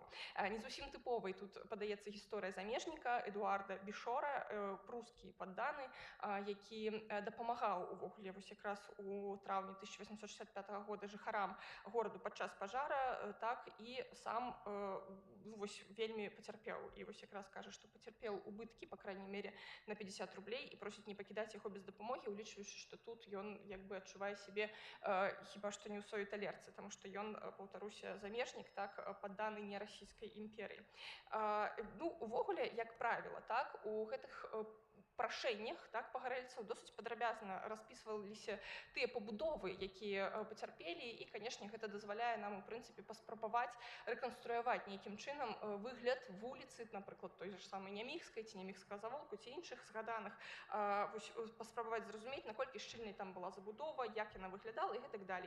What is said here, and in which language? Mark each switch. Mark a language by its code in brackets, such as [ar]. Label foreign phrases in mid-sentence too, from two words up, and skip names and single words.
[be] Не зусім тыповай тут падаецца гісторыя замежніка Эдуарда Бішора, прускі падданы, які дапамагаў увогуле вось якраз у траўні 1865 года жыхарам гораду падчас пажара, так і сам вось вельмі пацярпеў. І вось якраз кажа, што пацярпеў убыткі, [ru] па крайней мере, [be] на 50 рублей і просіць не пакідаць яго без дапамогі, улічваючы, што тут ён як бы адчувае сябе хіба што не ў сваёй талерцы, таму што ён, паўтаруся, замежнік, так, падданы не расійскай імперыі. Ну, увогуле, як правіла, так, у гэтых прашэннях, так, пагарэльцаў досыць падрабязна распісваліся тыя пабудовы, якія пацярпелі, і, канешне, гэта дазваляе нам, у прынцыпе, паспрабаваць рэканструяваць нейкім чынам выгляд вуліцы, напрыклад, той же самай Няміхскай ці Няміхскага завулку ці іншых згаданых, паспрабаваць зразумець, наколькі шчыльнай там была забудова, як яна выглядала і гэтак далей.